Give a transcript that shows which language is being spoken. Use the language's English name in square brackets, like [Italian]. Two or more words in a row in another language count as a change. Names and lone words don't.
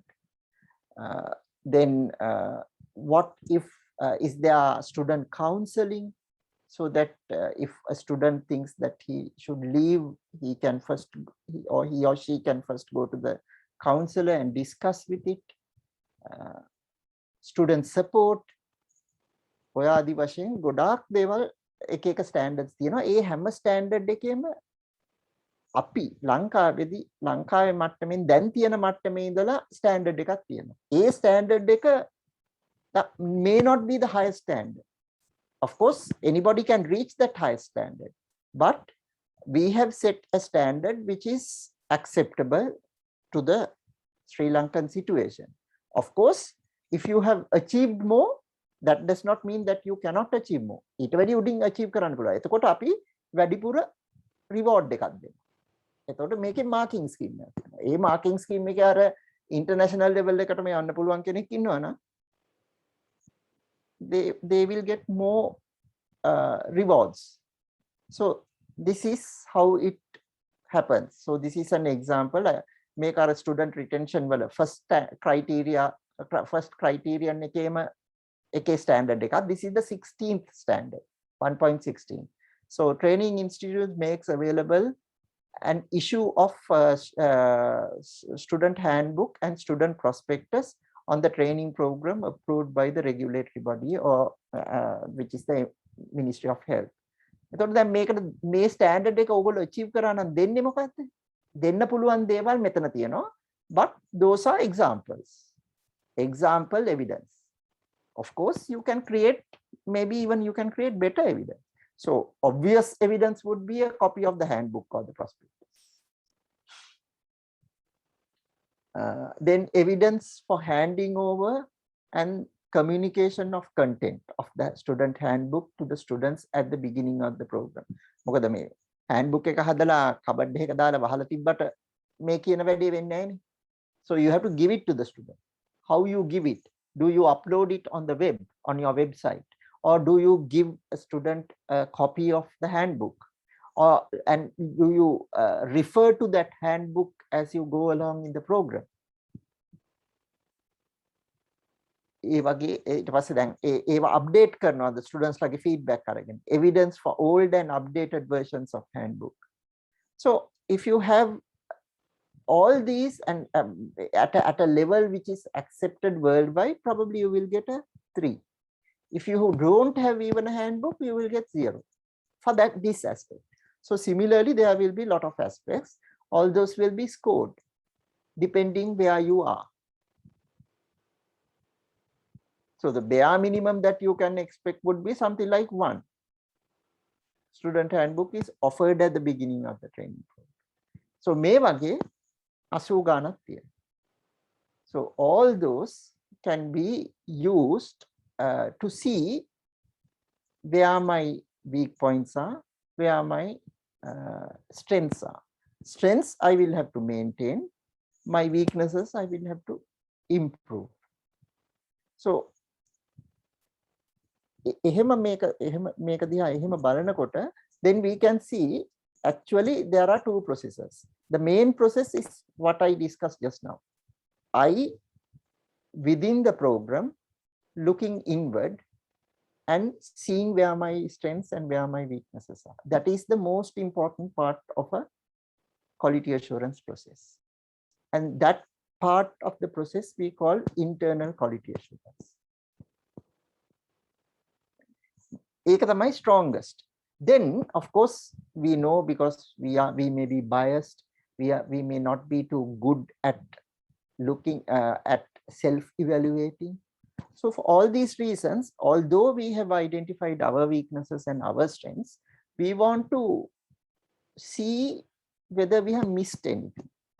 [English] Then what if is there student counseling, so that if a student thinks that he should leave, he or she can first go to the counselor and discuss with it. Student support, [Sinhala] ඔය ආදි වශයෙන් ගොඩාක් දේවල් එක එක ස්ටෑන්ඩඩ්ස් තියෙනවා. ඒ හැම ස්ටෑන්ඩඩ් එකේම අපි ලංකාවේ මට්ටමින් දැන් තියෙන මට්ටමේ ඉඳලා ස්ටෑන්ඩඩ් එකක් තියෙනවා. ඒ ස්ටෑන්ඩඩ් එක [English] may not be the highest standard. Of course, anybody can reach that highest standard, but we have set a standard which is acceptable to the Sri Lankan situation. Of course, if you have achieved more, that does not mean that you cannot achieve more. [Sinhala] ඊට වැඩි උඩින් achieve කරන්න පුළුවන්. එතකොට අපි වැඩිපුර reward එකක් දෙනවා. එතකොට මේකේ [English] marking scheme [Sinhala] එකක් තියෙනවා. ඒ [English] marking scheme [Sinhala] එකේ අර [English] international level [Sinhala] එකටම යන්න පුළුවන් කෙනෙක් ඉන්නවනම් [English] they will get more rewards. So this is how it happens. So this is an example. Make our student retention well first criterion එකේ standard එකක්. This is the 16th standard, 1.16. So training institute makes available an issue of student handbook and student prospectus on the training program approved by the regulatory body or which is the Ministry of Health. [Sinhala] එතකොට දැන් මේකට මේ ස්ටෑන්ඩඩ් එක ඕගොල්ලෝ achieve කරා නම් දෙන්නේ මොකක්ද? දෙන්න පුළුවන් දේවල් මෙතන තියෙනවා. [English] But those are examples. Example evidence. Of course, you can create, maybe even you can create better evidence. So obvious evidence would be a copy of the handbook or the prospectus. Then evidence for handing over and communication of content of the student handbook to the students at the beginning of the program. [Sinhala] මොකද මේ handbook එක හදලා කබඩ් එකක දාලා වහලා තිබ්බට මේ කියන වැඩේ වෙන්නේ නැහැනේ. [English] So you have to give it to the student. How you give it? Do you upload it on the web, on your website? Or do you give a student a copy of the handbook? And do you refer to that handbook as you go along in the program? [Sinhala] ඒ වගේ ඊට පස්සේ දැන් ඒවා අප්ඩේට් කරනවා [English] the students ලගේ feedback අරගෙන evidence for old and updated versions of handbook. So if you have all these and at a level which is accepted worldwide, probably you will get a 3. If you don't have even a handbook, you will get 0 for this aspect. So similarly, there will be a lot of aspects. All those will be scored depending where you are. So the bare minimum that you can expect would be something like 1. Student handbook is offered at the beginning of the training program. [Sinhala] So මේ වගේ 80 ගානක් තියෙනවා. [English] So all those can be used to see where my weak points are, where my strengths are. Strengths I will have to maintain. My weaknesses I will have to improve. So [Sinhala] එහෙම මේක දිහා එහෙම බලනකොට [English] then we can see actually there are 2 processes. The main process is what I discussed just now. I within the program looking inward and seeing where my strengths and where my weaknesses are. That is the most important part of a quality assurance process. And that part of the process we call internal quality assurance. [Sinhala] ඒක තමයි strongest. [English] Then of course we know, because we may be biased, we may not be too good at looking at self-evaluating. So for all these reasons, although we have identified our weaknesses and our strengths, we want to see whether we have missed anything.